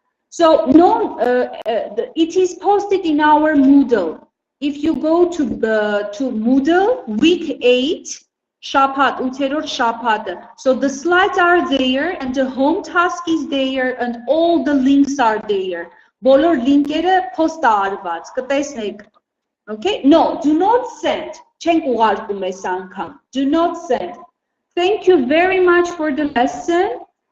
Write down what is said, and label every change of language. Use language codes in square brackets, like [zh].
[en] So no, it is posted in our Moodle. If you go to Moodle, week 8, Shapat, [hy] 8-րդ շաբաթը. [en] So the slides are there and the home task is there and all the links are there. [hy] Բոլոր լինքերը post արված, կտեսնեք. [en] Okay? No, do not send. [hy] Չենք ուղարկում այս անգամ. [en] Do not send. Thank you very much for the lesson.